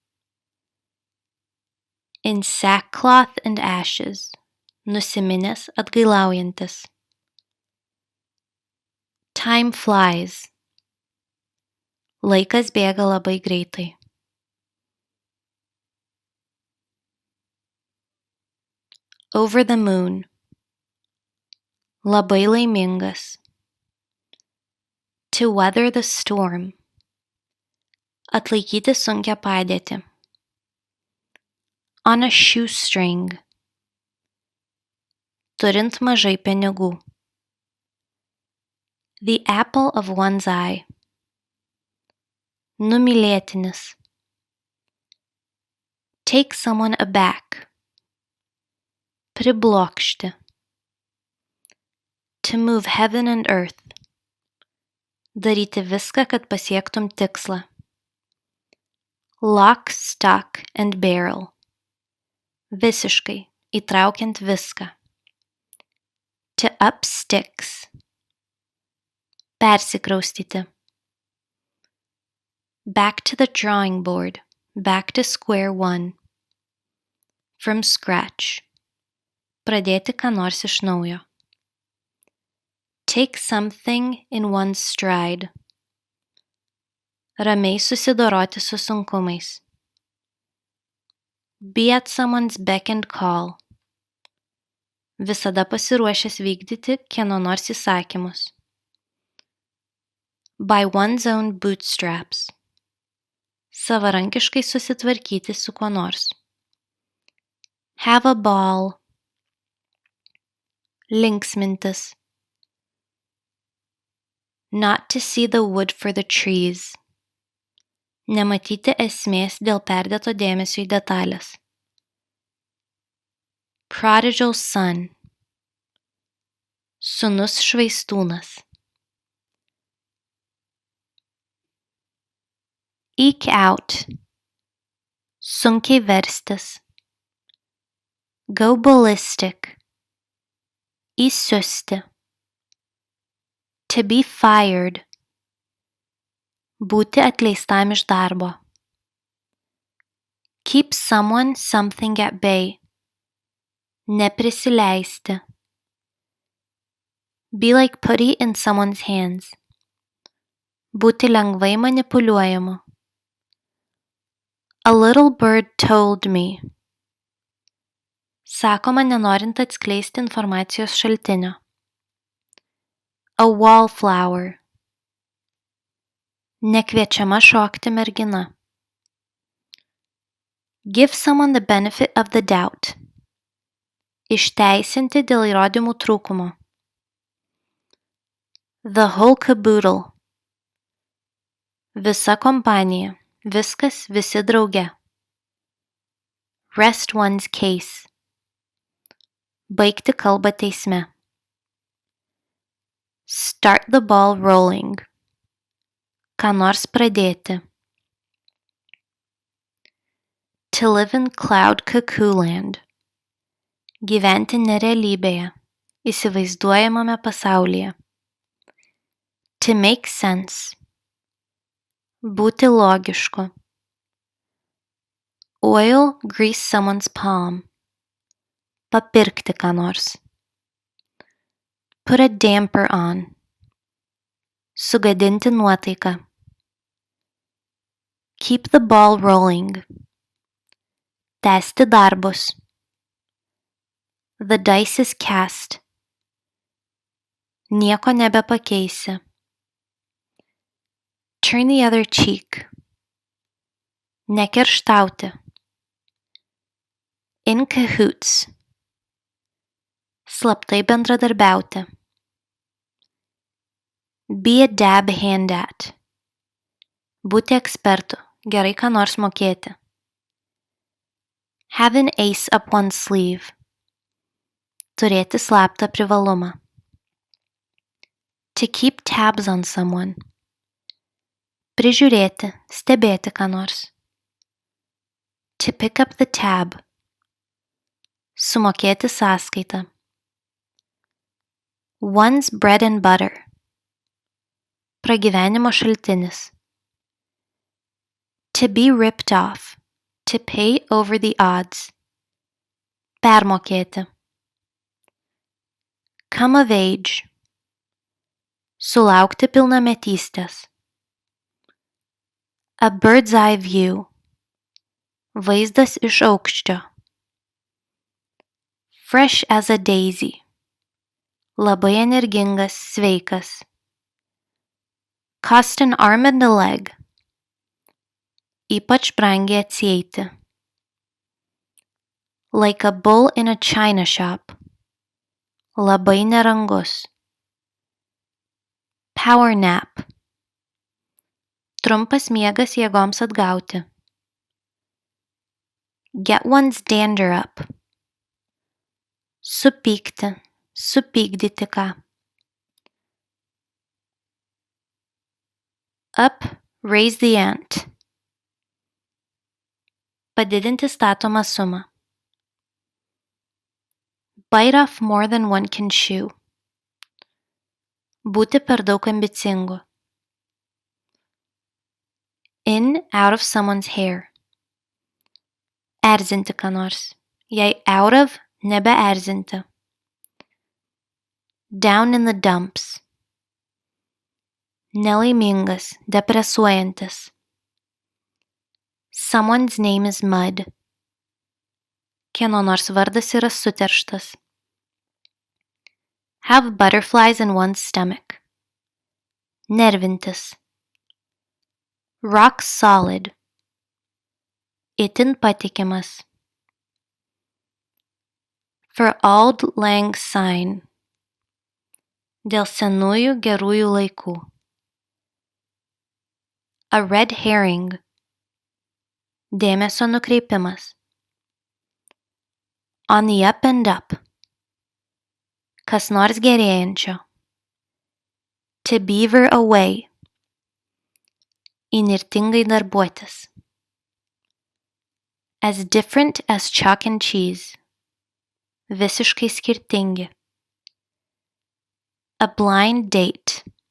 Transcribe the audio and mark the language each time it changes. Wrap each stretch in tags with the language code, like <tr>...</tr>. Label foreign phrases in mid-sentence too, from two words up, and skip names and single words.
<en>In sackcloth and ashes,</en> <lt>nusiminęs atgailaujantis.</lt> <en>Time flies,</en> <lt>laikas bėga labai greitai.</lt> <en>Over the moon,</en> <lt>labai laimingas.</lt> <en>To weather the storm,</en> <lt>atlaikyti sunkią padėtį.</lt> <en>On a shoestring,</en> <lt>turint mažai pinigų.</lt> <en>The apple of one's eye, numylėtinis. Take someone aback, priblokšti. To move heaven and earth,</en> <lt>daryti viską, kad pasiektum tikslą.</lt> <en>Lock, stock and barrel,</en> <lt>visiškai, įtraukiant viską.</lt> <en>To up sticks, persikraustyti. Back to the drawing board, back to square one. From scratch,</en> <lt>pradėti ką nors iš naujo.</lt> <en>Take something in one's stride,</en> <lt>ramiai susidoroti su sunkumais.</lt> <en>Be at someone's beck and call,</en> <lt>visada pasiruošęs vykdyti kieno nors įsakymus.</lt> <en>By one's own bootstraps,</en> <lt>savarankiškai susitvarkyti su kuo nors.</lt> <en>Have a ball, linksmintis. Not to see the wood for the trees,</en> <lt>nematyti esmės dėl perdėto dėmesio į detalės.</lt> <en>Prodigal son,</en> <lt>sūnus švaistūnas.</lt> <en>Eke out,</en> <lt>sunkiai verstis.</lt> <en>Go ballistic, įsiusti. To be fired,</en> <lt>būti atleistam iš darbo.</lt> <en>Keep someone something at bay, neprisileisti. Be like putty in someone's hands,</en> <lt>būti lengvai manipuliuojamu.</lt> <en>A little bird told me.</en> <lt>Sakoma nenorint atskleisti informacijos šaltinio.</lt> <en>A wallflower.</en> <lt>Nekviečiama šokti mergina.</lt> <en>Give someone the benefit of the doubt.</en> <lt>Išteisinti dėl įrodymų trūkumo.</lt> <en>The whole caboodle.</en> <lt>Visa kompanija. Viskas, visi drauge.</lt> <en>Rest one's case.</en> <lt>Baigti kalbą teisme.</lt> <en>Start the ball rolling.</en> <lt>Ką nors pradėti.</lt> <en>To live in cloud cuckoo land.</en> <lt>Gyventi nerealybėje, įsivaizduojamame pasaulyje.</lt> <en>To make sense.</en> <lt>Būti logišku.</lt> <en>Oil grease someone's palm.</en> <lt>Papirkti ką nors.</lt> <en>Put a damper on.</en> <lt>Sugadinti nuotaiką.</lt> <en>Keep the ball rolling.</en> <lt>Tęsti darbus.</lt> <en>The dice is cast.</en> <lt>Nieko nebepakeisi.</lt> <en>Turn the other cheek. Nekerštauti. In cahoots.</en> <lt>Slaptai bendradarbiauti.</lt> <en>Be a dab hand at.</en> <lt>Būti ekspertu, gerai ką nors mokėti.</lt> <en>Have an ace up one's sleeve.</en> <lt>Turėti slaptą privalumą.</lt> <en>To keep tabs on someone.</en> <lt>Prižiūrėti, stebėti ką nors.</lt> <en>To pick up the tab.</en> <lt>Sumokėti sąskaitą.</lt> <en>One's bread and butter.</en> <lt>Pragyvenimo šaltinis.</lt> <en>To be ripped off. To pay over the odds. Permokėti. Come of age.</en> <lt>Sulaukti pilnametystės.</lt> <en>A bird's eye view.</en> <lt>Vaizdas iš aukščio.</lt> <en>Fresh as a daisy.</en> <lt>Labai energingas, sveikas.</lt> <en>Cost an arm and a leg.</en> <lt>Ypač brangiai atsieiti.</lt> <en>Like a bull in a china shop.</en> <lt>Labai nerangus.</lt> <en>Power nap.</en> <lt>Trumpas miegas jėgoms atgauti.</lt> <en>Get one's dander up.</en> <lt>Supykti, supykdyti ką.</lt> <en>Up, raise the ant.</en> <lt>Padidinti statomą sumą.</lt> <en>Bite off more than one can chew.</en> <lt>Būti per daug ambicingu.</lt> <en>In, out of someone's hair.</en> <lt>Erzinti ką nors. Jei</lt> <en>out of,</en> <lt>nebeerzinti.</lt> <en>Down in the dumps.</en> <lt>Nelaimingas, depresuojantis.</lt> <en>Someone's name is mud.</en> <lt>Kieno nors vardas yra suterštas.</lt> <en>Have butterflies in one's stomach. Nervintis. Rock solid.</en> <lt>Itin patikimas.</lt> <en>For auld lang syne.</en> <lt>Dėl senųjų gerųjų laikų.</lt> <en>A red herring.</en> <lt>Dėmesio nukreipimas.</lt> <en>On the up and up.</en> <lt>Kas nors gerėjančio.</lt> <en>To beaver away.</en> <lt>Įnirtingai darbuotis.</lt> <en>As different as chalk and cheese.</en> <lt>Visiškai skirtingi.</lt> <en>A blind date.</en>